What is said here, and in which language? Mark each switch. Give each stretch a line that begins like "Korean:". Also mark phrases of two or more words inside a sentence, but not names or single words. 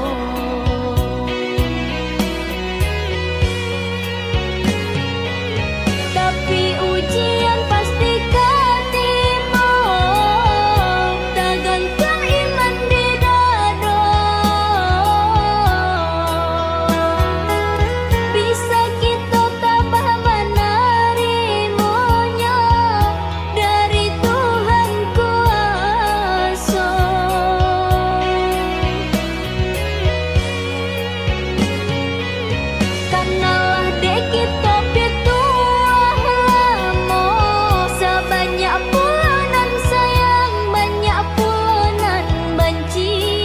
Indonesian: Tapi ujian pasti ketemu, tergantung iman di dada. Bisa kita tabah menerimanya dari Tuhan kuasa.
Minangkabau: Karnalah dek kita pituah lamo, sebanyak pulanan sayang, banyak pulanan benci.